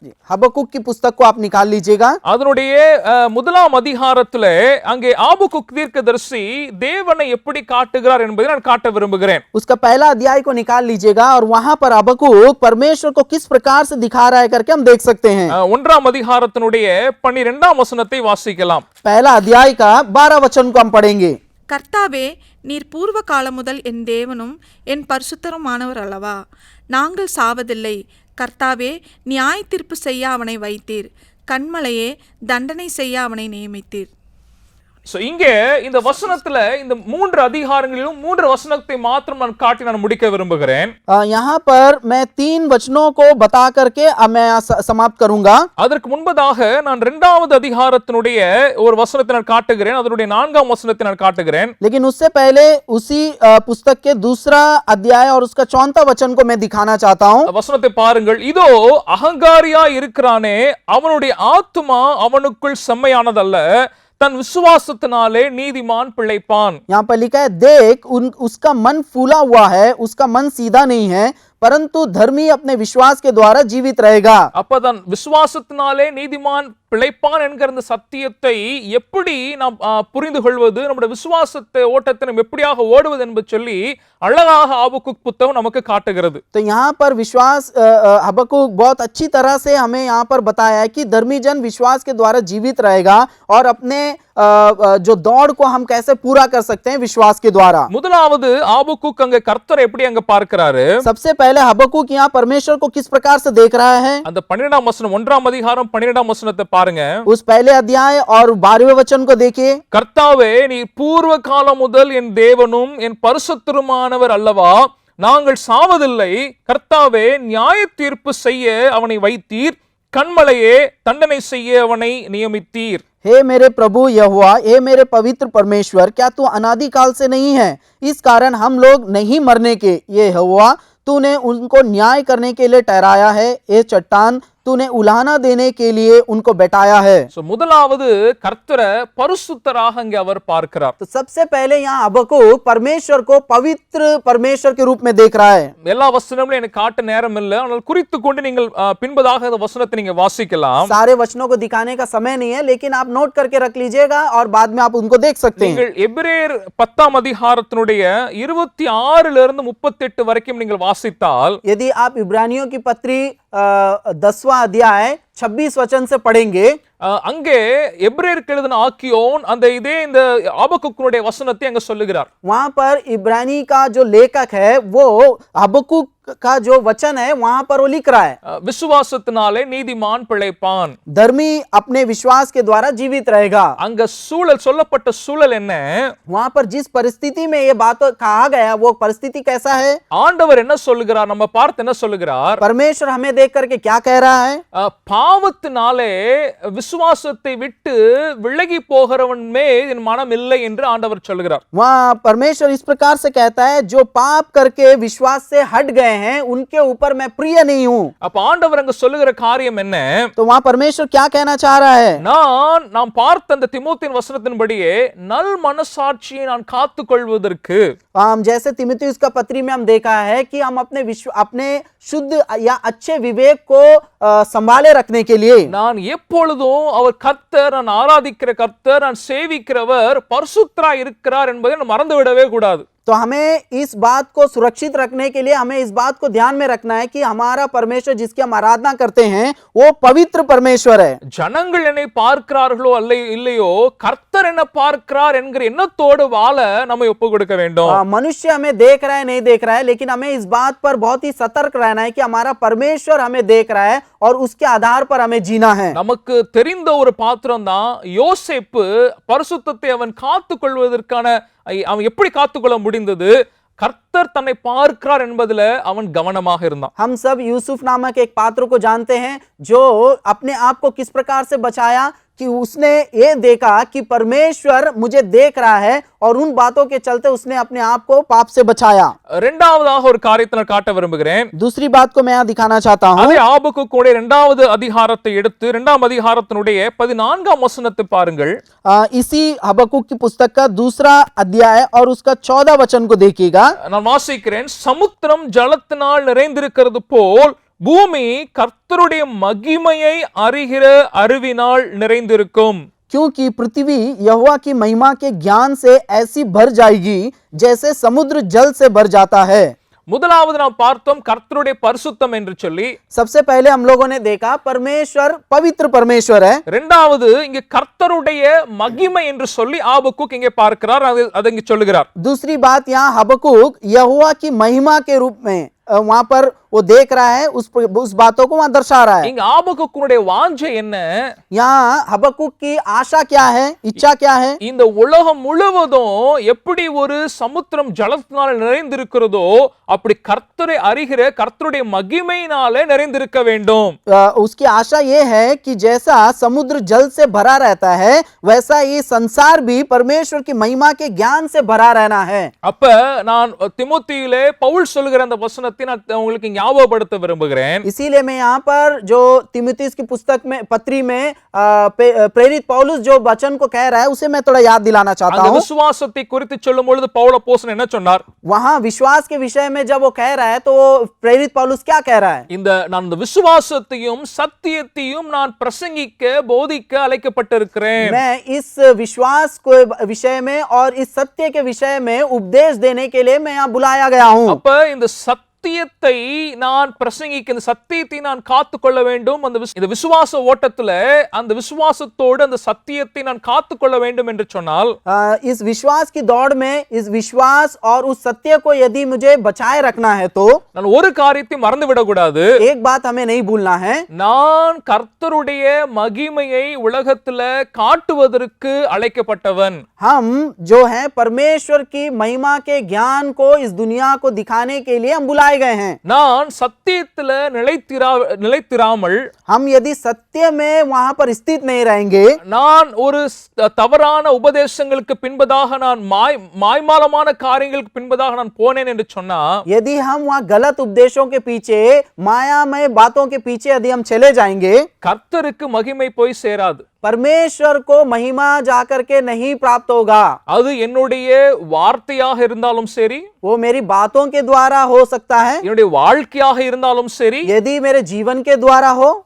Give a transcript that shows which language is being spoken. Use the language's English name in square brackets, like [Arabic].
[Hindi] हबकुक की पुस्तक को आप निकाल लीजिएगा. [Tamil] அதனுடைய முதலாம் அதிகாரத்திலே அங்கே ஆபகுக் தீர்க்கதரிசி தேவனை எப்படி காட்டுகிறார் என்பதை நான் காட்ட விரும்புகிறேன். [Hindi] उसका पहला अध्याय को निकाल लीजिएगा और वहां पर हबकुक परमेश्वर को किस प्रकार से दिखा रहा है करके हम देख सकते हैं. [Tamil] ஒன்றாம் அதிகாரத்தினுடைய 12ஆம் வசனத்தை வாசிக்கலாம். [Hindi] पहला अध्याय का 12 वचन को हम पढ़ेंगे. [Tamil] கர்த்தாவே நீர் பூர்வ காலம் முதல் என் தேவனும் என் பரிசுத்தருமானவர் அல்லவா? நாங்கள் சாவதில்லை. கர்த்தாவே நியாய தீர்ப்பு செய்ய அவனை வைத்தீர், கண்மலையே தண்டனை செய்ய அவனை நியமித்தீர். So இங்கே இந்த வசனத்துல இந்த 3 அதிகாரங்களிலும் 3 வசனத்தை மாத்திரம் நான் காட்டி நான் முடிக்க விரும்புகிறேன். [Hindi] यहाँ पर मैं 3 वचनों को बता करके अब मैं समाप्त करूंगा. [Tamil] அதற்கு முன்பதாக நான் 2வது அதிகாரத்தினுடைய ஒரு வசனத்தை நான் காட்டுகிறேன். அதனுடைய 4ஆம் வசனத்தை நான் காட்டுகிறேன். [Hindi] लेकिन उससे पहले उसी पुस्तक के दूसरा अध्याय और उसका 4वां वचन को मैं दिखाना चाहता हूं. [Tamil] வசனத்தை பாருங்கள். இதோ அகங்காரியா இருக்கிறானே அவனுடைய ஆத்துமா அவனுக்குள் செம்மையானதல்ல, தன் விசுவாசத்தினாலே நீதிமான் பிழைப்பான். [Hindi] यहाँ पर लिखा है, देख उसका मन फूला हुआ है, उसका मन सीधा नहीं है, परंतु धर्मी अपने विश्वास के द्वारा जीवित रहेगा. [Tamil] அப்பதான் விசுவாசத்தினாலே நீதிமான் பிழைப்பான் என்கிற இந்த சத்தியத்தை எப்படி நாம் புரிந்து கொள்வது, நம்முடைய விசுவாசத்தை ஓட்டத்தை நாம் எப்படியாக ஓடுவது என்பது சொல்லி அழகாக ஆபக்குக் புத்தகம் நமக்கு காட்டுகிறது. [Hindi] तो यहाँ पर विश्वास हबक्कुक बहुत अच्छी तरह से हमें यहाँ पर बताया है कि धर्मी जन विश्वास के द्वारा जीवित रहेगा और अपने जो दौड़ को हम कैसे पूरा कर सकते हैं विश्वास के द्वारा. [Tamil] முதலாவது ஆபக்குக் அங்க கர்த்தரை எப்படி அங்க பார்க்கிறாரு? [Hindi] सबसे पहले हबक्कुक यहाँ परमेश्वर को किस प्रकार से देख रहा है. [Tamil] அந்த 12ஆம் வசனம் 1ஆம் அதிகாரம் 12ஆம் வசனத்தை பாருங்க. [Hindi] उस पहले अध्याय और 12वें वचन को देखिए. [Tamil] கர்த்தாவே நீ பூர்வ காலம் முதல் என் தேவனும் என் பரிசுத்தருமானவர் அல்லவா, நாங்கள் சாவதில்லை. கர்த்தாவே நியாய தீர்ப்பு செய்ய அவனை வைத்தீர், கண்மலையே தண்டனை செய்ய அவனை நியமித்தீர். [Hindi] हे मेरे प्रभु यहोवा, हे मेरे पवित्र परमेश्वर, क्या तू अनादि काल से नहीं है? इस कारण हम लोग नहीं मरने के, ये यहोवा तूने उनको न्याय करने के लिए ठहराया है. ये चट्टान तूने उलाहना देने के लिए उनको बैठाया है. [Tamil] So, முதலாவது கர்த்தரை பரிசுத்தராக அங்கே அவர் பார்க்கிறார். [Hindi] तो सबसे पहले यहाँ हबक्कुक परमेश्वर को पवित्र परमेश्वर के रूप में देख रहा है. [Tamil] எல்லா வசனங்களும் எனக்கு காட்ட நேரம் இல்லை, ஆனால் குறித்து கொண்டு நீங்கள் பின்பதாக இந்த வசனத்தை நீங்க வாசிக்கலாம். [Hindi] सारे वचनों को दिखाने का समय नहीं है, लेकिन आप नोट करके रख लीजिएगा और बाद में आप उनको देख सकते हैं. [Tamil] நீங்கள் எபிரேயர் 10ஆம் அதிகாரத்தினுடைய 26 இருந்து 38 வரைக்கும் நீங்கள் வாசித்தால், [Hindi] यदि आप इब्रानियों की पत्री 10वां अध्याय 26 वचन से पढ़ेंगे, [Tamil] அங்கே எபிரேயருக்கு எழுதின ஆக்கியோன் அந்த இதே இந்த ஆபக்குக்கினுடைய வசனத்தை அங்க சொல்லுகிறார். [Hindi] वहां पर इब्रानी का जो लेखक है वो हबक्कुक का जो वचन है वहां पर वो लिख रहा है, [Tamil] விசுவாசத்தினாலே நீதிமான் பிழைப்பான். [Hindi] धर्मी अपने विश्वास के द्वारा जीवित रहेगा. [Tamil] அங்க சூழல் சொல்லப்பட்ட சூழல் என்ன? [Hindi] वहां पर जिस परिस्थिति में ये बात कहा गया वो परिस्थिति कैसा है? [Tamil] ஆண்டவர் என்ன சொல்லுகிறார்? நம்ம பார்த்து என்ன சொல்லுகிறார்? [Hindi] परमेश्वर हमें देख करके क्या कह रहा है? [Tamil] பாவத்தினாலே விசுவாசத்தை விட்டு விலகி போகிறவன் மேல் என் மனம் இல்லை என்று ஆண்டவர் சொல்லுகிறார். [Hindi] वहाँ परमेश्वर इस प्रकार से कहता है, जो पाप करके विश्वास से हट गए हैं उनके ऊपर मैं प्रिय नहीं हूँ. [Tamil] அப்ப ஆண்டவர் அங்க சொல்லுகிற காரியம் என்ன? [Hindi] तो वहाँ परमेश्वर क्या कहना चाह रहा है? [Tamil] நாம் பார்த்த அந்த திமோத்தேயின் வசனத்தின்படியே நல் மனசாட்சியை நான் காத்துக்கொள்வதற்கு, [Hindi] हम जैसे तिमुथियुस का पत्री में हम देखा है कि हम अपने शुद्ध या अच्छे विवेक को संभाले रखने के लिए [Tamil] நான் எப்பொழுதும் அவர் கர்த்தர், நான் ஆராதிக்கிற கர்த்தர், நான் சேவிக்கிறவர் பரிசுத்தராய் இருக்கிறார் என்பதை நான் மறந்து விடவே கூடாது. [Hindi] तो हमें इस बात को सुरक्षित रखने के लिए हमें इस बात को ध्यान में रखना है कि हमारा परमेश्वर जिसकी हम आराधना करते हैं वो पवित्र परमेश्वर है. [Tamil] ஜனங்கள் என்னை பார்க்கிறார்களோ இல்லையோ கர்த்தர் என்ன பார்க்கிறார் என்கிற எண்ணத்தோடு வாழ நம்ம ஒப்பு கொடுக்க வேண்டும். [Hindi] मनुष्य हमें देख रहा है नहीं देख रहा है, लेकिन हमें इस बात पर बहुत ही सतर्क रहना है कि हमारा परमेश्वर हमें देख रहा है और उसके आधार पर हमें जीना है. [Tamil] நமக்கு தெரிந்த ஒரு பாத்திரம் தான் யோசேப்பு. பரிசுத்தத்தை அவன் காத்துக் கொள்வதற்கான அவன் எப்படி காத்துக்கொள்ள முடிந்தது? கர்த்தர் தன்னை பார்க்கிறார் என்பதில் அவன் கவனமாக இருந்தான். [Hindi] हम सब यूसुफ नामक एक पात्र को जानते हैं जो अपने आप को किस प्रकार से बचाया कि उसने ये देखा कि परमेश्वर मुझे देख रहा है और उन बातों के चलते उसने अपने आप को पाप से बचाया. [Tamil] இரண்டாவதாக ஒரு காரியத்தை நான் காட்ட விரும்புகிறேன். [Hindi] दूसरी बात को मैं यहाँ दिखाना चाहता हूँ. [Tamil] அதே ஆபக்குக்குடைய 2வது அதிகாரத்தை எடுத்து 2ஆம் அதிகாரத்தினுடைய 14ஆம் வசனத்தை பாருங்கள். [Hindi] इसी हबक्कुक की पुस्तक का दूसरा अध्याय और उसका 14 वचन को देखिएगा. [Tamil] நான் வாசிக்கிறேன். சமுத்திரம் ஜலத்தினால் நிறைந்திருக்கிறது போல் பூமி கர்த்தருடைய மகிமையை அறிகிற அறிவினால் நிறைந்திருக்கும். [Hindi] क्योंकि पृथ्वी यहोवा की महिमा के ज्ञान से ऐसी भर जाएगी जैसे समुद्र जल से भर जाता है. [Tamil] முதலாவது நாம் பார்த்தோம் கர்த்தருடைய பரிசுத்தம் என்று சொல்லி. [Hindi] सबसे पहले हम लोगों ने देखा परमेश्वर पवित्र परमेश्वर है. [Tamil] இரண்டாவது இங்கே கர்த்தருடைய மகிமை என்று சொல்லி ஆபக்குக் இங்கே பார்க்கிறார், அதை இங்கே சொல்லுகிறார். [Hindi] दूसरी बात यहाँ हबक्कुक यहोवा की महिमा के रूप में वहां पर वो देख रहा है, उस बातों को वहां दर्शा रहा है। [Tamil] இங்க ஆபகுக்குனுடைய வாஞ்சை என்ன? [Hindi] यहाँ हबक्कुक की आशा क्या है, इच्छा क्या है? [Tamil] இந்த உலகம் முழுவதும் எப்படி ஒரு சமுத்திரம் ஜலத்தினால நிறைந்திருக்கிறதோ அப்படி கர்த்தரை அறிகிற கர்த்தருடைய மகிமையினாலே நிறைந்திருக்க வேண்டும். [Hindi] उसकी आशा ये है कि जैसा समुद्र जल से भरा रहता है वैसा ये संसार भी परमेश्वर की महिमा के ज्ञान से भरा रहना है। [Tamil] அப்ப நான் திமோத்தியிலே பவுல் சொல்லுகிற அந்த வசனத்தை நான் உங்களுக்கு ஞாபகப்படுத்த விரும்புகிறேன். [Hindi] इसीलिए मैं यहाँ पर जो तिमुथियुस की पुस्तक में पत्री में प्रेरित पौलुस जो वचन को कह रहा है उसे मैं थोड़ा याद दिलाना चाहता [Tamil] அந்த [Hindi] हूँ। [Tamil] விசுவாசத்தை குறித்து சொல்லும் பொழுது பவுல் அப்போஸ்தலன் என்ன சொன்னார்? [Hindi] वहां विश्वास के विषय में जब वो कह रहा है तो वो प्रेरित पौलुस क्या कह रहा है? [Tamil] நான் இந்த விசுவாசத்தையும் சத்தியத்தையும் நான் பிரசங்கிக்க போதிக்க அழைக்கப்பட்டிருக்கிறேன். [Hindi] मैं इस विश्वास को विषय में और इस सत्य के विषय में उपदेश देने के लिए मैं यहाँ बुलाया गया हूँ। [Tamil] அப்ப இந்த சத்தியத்தை நான் பிரசங்கிக்க, இந்த சத்தியத்தை நான் காத்துக்கொள்ள வேண்டும். இந்த விசுவாச ஓட்டத்துல அந்த விசுவாசத்தோடு அந்த சத்தியத்தை நான் காத்துக்கொள்ள வேண்டும் என்று சொன்னால் [Hindi] इस विश्वास की दौड़ में इस विश्वास और उस सत्य को यदि मुझे बचाए रखना है तो [Tamil] நான் ஒரு காரியத்தை மறந்து விடக்கூடாது. [Hindi] एक बात हमें नहीं भूलना है, [Tamil] நான் கர்த்தருடைய மகிமையை உலகத்துல காட்டுவதற்கு அழைக்கப்பட்டவன். [Hindi] हम जो है परमेश्वर की महिमा के ज्ञान को इस दुनिया को दिखाने के लिए हम बुलाए गए हैं। [Tamil] நான் சத்தியத்துல நிலைத்திராமல் [Hindi] हम यदि सत्य में वहां पर स्थित नहीं रहेंगे, [Tamil] நான் ஒரு தவறான உபதேசங்களுக்கு பின்பதாக நான் மாய்மாலமான காரியங்களுக்கு பின்பதாக நான் போனேன் என்று சொன்னா, [Hindi] यदि हम वहां गलत उपदेशों के पीछे मायामय बातों के पीछे यदि हम चले जाएंगे, [Tamil] கர்த்தருக்கு மகிமை போய் சேராது. [Hindi] परमेश्वर को महिमा जाकर के नहीं प्राप्त होगा। [Tamil] அது என்னுடைய வார்த்தையாக இருந்தாலும் சரி, [Hindi] वो मेरी बातों के द्वारा हो सकता है, [Tamil] என்னுடைய வாழ்க்கையாக இருந்தாலும் சரி, [Hindi] यदि मेरे जीवन के द्वारा हो।